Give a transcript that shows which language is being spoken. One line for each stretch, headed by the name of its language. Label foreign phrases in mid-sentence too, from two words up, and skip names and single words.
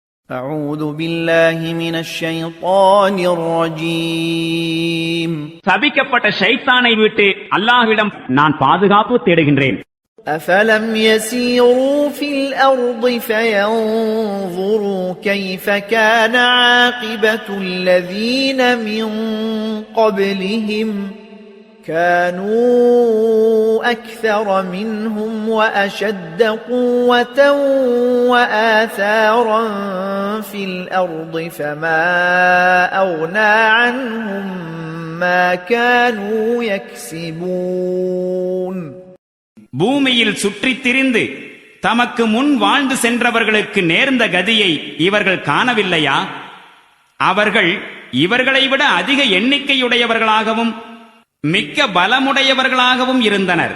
Arabic: أعوذ بالله من الشيطان الرجيم
Tamil: சபிக்கப்பட்ட ஷைத்தானை விட்டு அல்லாஹ்விடம் நான் பாதுகாப்பு தேடுகின்றேன்.
Arabic: أفلم يسيروا في الأرض فينظروا كيف كان عاقبة الذين من قبلهم كانوا أكثر منهم وأشد قوة وآثارا في الأرض فما أغنى عنهم ما كانوا يكسبون.
Tamil: பூமியில் சுற்றித் திரிந்து தமக்கு முன் வாழ்ந்து சென்றவர்களுக்கு நேர்ந்த கதியை இவர்கள் காணவில்லையா? அவர்கள் இவர்களை விட அதிக எண்ணிக்கையுடையவர்களாகவும் மிக்க பலமுடையவர்களாகவும் இருந்தனர்.